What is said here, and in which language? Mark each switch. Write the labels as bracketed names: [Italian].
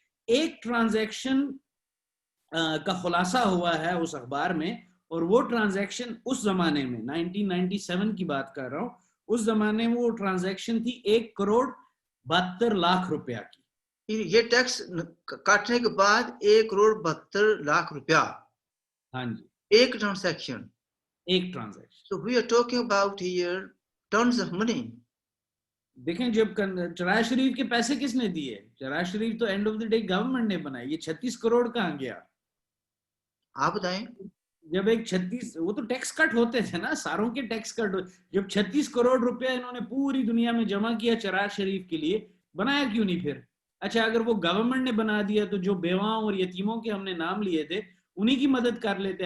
[Urdu] ایک ٹرانزیکشن کا خلاصہ ہوا ہے اس اخبار میں, اور وہ ٹرانزیکشن اس زمانے میں 1997 کی بات کر رہا ہوں, اس زمانے میں وہ ٹرانزیکشن تھی 1 کروڑ 72 لاکھ روپیہ کی. یہ ٹیکس کاٹنے کے بعد 1 کروڑ 72 لاکھ روپیہ. ہاں جی, ایک transaction. [English] So we are talking about here tons of money. [Urdu] دیکھیں جب چراغ شریف کے پیسے کس نے دیے, چراغ شریف تو [English] end of the day [Urdu] government نے بنائی. یہ 36 کروڑ کہاں گیا آپ بتائیں. جب ایک 36, وہ تو ٹیکس کٹ ہوتے تھے نا, ساروں کے ٹیکس کٹ, جب 36 کروڑ روپیہ انہوں نے پوری دنیا میں جمع کیا چراغ شریف کے لیے, بنایا کیوں نہیں پھر؟ اچھا اگر وہ گورنمنٹ نے بنا دیا تو جو بیواؤں اور یتیموں کے ہم نے نام لیے تھے انہی کی مدد کر لیتے.